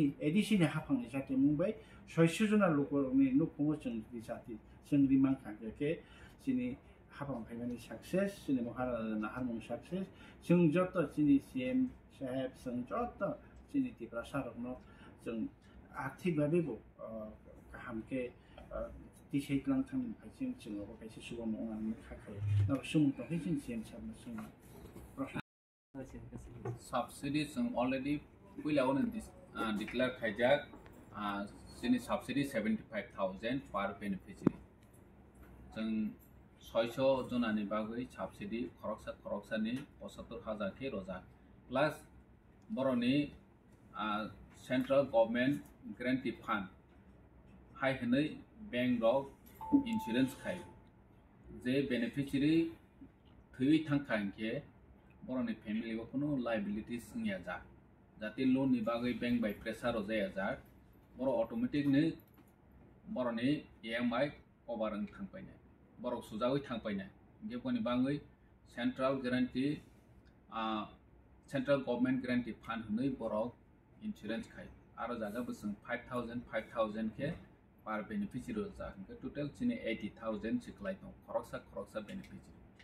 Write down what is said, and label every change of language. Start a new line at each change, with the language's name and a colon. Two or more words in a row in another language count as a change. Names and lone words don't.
Bodo: एडिशन हाफांनि जातीय मुंबई 600 जना लोकनि नुखुङो जों जाति जोंनि मानखाके चिनि हाफां फायनानि सक्सेस चिनि महाराजा नाहारमं सक्सेस जों जत चिनि सीएम साहेब जों जत चिनि तिब्रा सारनो जों आर्थिक भाबेबो गाहामके दिसेइलां थांनि फायसिं जोङो खायसे सुबुं मावनानै खाखायो न सुमुंखौ जों सीएम साहेबनो सोंनो subsidy जों already पहिलावनो डिक्लेयार खायजाक जोंनि subsidy 75000
English: per beneficiary
Bodo: जों 600 जनानि बागै subsidy खरकसानि 75000 के रोजा प्लस बर'नि
English: central government guarantee fund
Bodo: हाय हनै
English: bank of insurance
Bodo: खाय जे बेनिफिशियरी थै थांखांके बर'नि फैमिली को कोनो लायबिलिटीज निया जा जाते लोन नि बागै बैंक बाय प्रेसार जाया जा बर' ऑटोमेटिक ने बर'नि
English: EMI cover
Bodo: थांपायनाय बर' सुजावै थांपायनाय गेबनि बागै सेंट्रल
English: government guarantee fund
Bodo: हनै बर' इंश्योरेंस खाय आरो जागा बोसों 5000 के
English: per beneficiary
Bodo: जा टोटल चिनि 80000 सिखलाय दं खरकसा बेनिफिशियरी